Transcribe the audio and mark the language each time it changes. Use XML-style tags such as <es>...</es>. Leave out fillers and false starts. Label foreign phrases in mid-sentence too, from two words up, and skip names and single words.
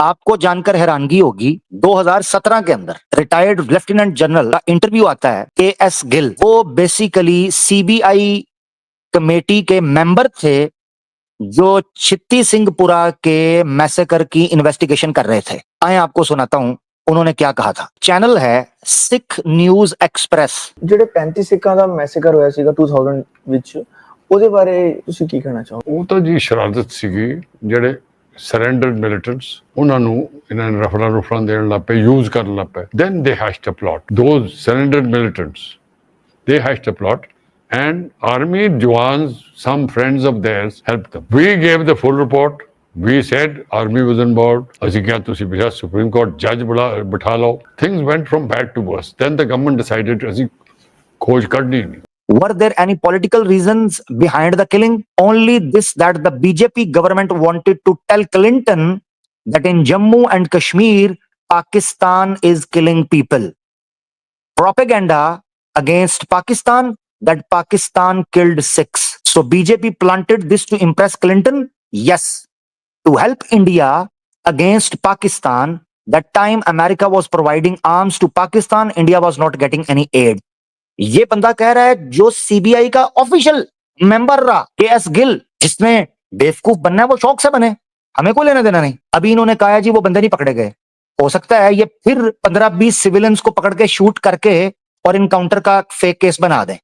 <hi>आपको जानकर हैरानगी होगी, 2017 के अंदर</hi> <en>retired lieutenant general</en> <hi>का इंटरव्यू आता है, KS गिल। वो बेसिकली CBI कमेटी के मेंबर थे जो छित्ती सिंहपुरा के मैसेकर की इन्वेस्टिगेशन कर रहे थे। आए आपको सुनाता हूं उन्होंने क्या कहा था। चैनल है सिख न्यूज एक्सप्रेस।</hi> <pa>ਜਿਹੜੇ 35 ਸਿੱਖਾਂ ਦਾ ਮੈਸੇਕਰ ਹੋਇਆ ਸੀਗਾ 2000 ਵਿੱਚ, ਉਹਦੇ ਬਾਰੇ ਤੁਸੀਂ ਕੀ ਕਹਿਣਾ ਚਾਹੋਗੇ? ਉਹ ਤਾਂ ਜੀ ਸ਼ਰਾਰਤ ਸੀਗੀ, ਜਿਹੜੇ</pa> <en>surrendered militants</en> <pa>ਉਹਨਾਂ ਨੂੰ ਇਹਨਾਂ ਨੇ ਰਫਲਾਂ ਦੇਣ ਲੱਗ ਪਏ, ਯੂਜ਼ ਕਰਨ ਲੱਗ ਪਏ।</pa> <en>then they hatched a plot, those surrendered militants, they hatched a plot and army jawans, some friends of theirs, helped them. We gave the full report. We said army was on board.</en> <pa>ਅਸੀਂ ਕਿਹਾ ਤੁਸੀਂ ਬਿਜਾ</pa> <en>supreme court judge</en> <pa>ਬਿਠਾ ਲਓ।</pa> <en>Things went from bad to worse. Then the government decided</en> <pa>ਅਸੀਂ ਖੋਜ ਕੱਢਣੀ ਨਹੀਂ।</pa> <en>Were there any political reasons behind the killing? Only this, that the BJP government wanted to tell Clinton that in Jammu and Kashmir, Pakistan is killing people. Propaganda against Pakistan, that Pakistan killed Sikhs. So BJP planted this to impress Clinton. Yes, to help India against Pakistan. That time America was providing arms to Pakistan, India was not getting any aid.</en> <hi>ये बंदा कह रहा है जो सीबीआई का</hi> <en>official member</en> <hi>रहा, केएस गिल, जिसने बेवकूफ बनना है वो शौक से बने, हमें कोई लेना देना नहीं। अभी इन्होंने कहा है जी वो बंदे नहीं पकड़े गए। हो सकता है ये फिर 15-20 सिविलियंस को पकड़ के शूट करके और इनकाउंटर का</hi> <en>fake case</en> <hi>बना दें।</hi>